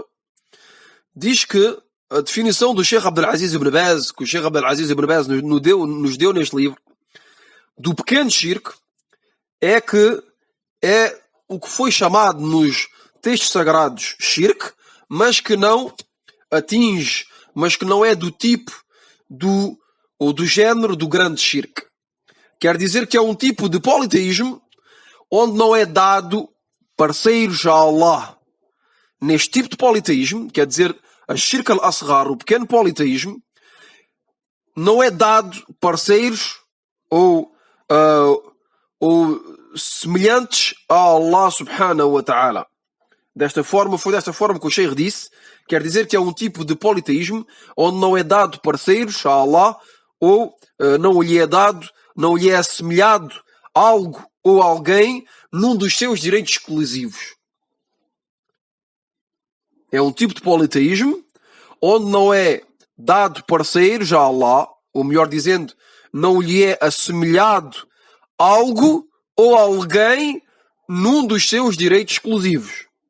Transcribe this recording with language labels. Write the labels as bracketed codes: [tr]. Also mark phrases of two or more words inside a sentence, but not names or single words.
[pt] Diz que a definição do Sheikh Abdul Aziz ibn Baz, que o Sheikh Abdul Aziz ibn Baz nos deu neste livro, do pequeno shirk, é que é o que foi chamado nos textos sagrados shirk, mas que não atinge, mas que não é do tipo ou do género do grande shirk. Quer dizer que é um tipo de politeísmo onde não é dado parceiros a Allah. Neste tipo de politeísmo, quer dizer, a [ar] الشرك الأصغر, [pt] o pequeno politeísmo, não é dado parceiros ou semelhantes a Allah [ar] سبحانه وتعالى. [pt] Foi desta forma que o Sheikh disse, quer dizer que é um tipo de politeísmo onde não é dado parceiros a Allah ou não lhe é assemelhado algo ou alguém num dos seus direitos exclusivos. É um tipo de politeísmo onde não é dado parceiros a Allah, ou melhor dizendo, não lhe é assemelhado algo ou alguém num dos seus direitos exclusivos.